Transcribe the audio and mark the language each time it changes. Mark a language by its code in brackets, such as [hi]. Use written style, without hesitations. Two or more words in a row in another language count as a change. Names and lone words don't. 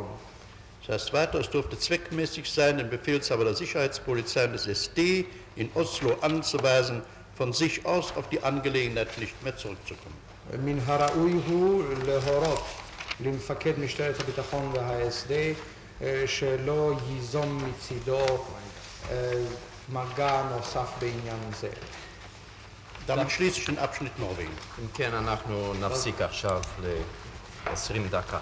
[de] Das heißt weiter, es dürfte zweckmäßig sein, den Befehlshaber der Sicherheitspolizei und des SD in Oslo anzuweisen, von sich aus auf die Angelegenheit nicht mehr zurückzukommen. [he] מן הראוי הוא להורות למפקד משטרת הביטחון וה-SD שלא ייזום מצידו מגע נוסף בעניין זה. [de] Damit schließe ich den Abschnitt Norwegen. [he] אם כן, אנחנו נפסיק עכשיו ל-20 דקה.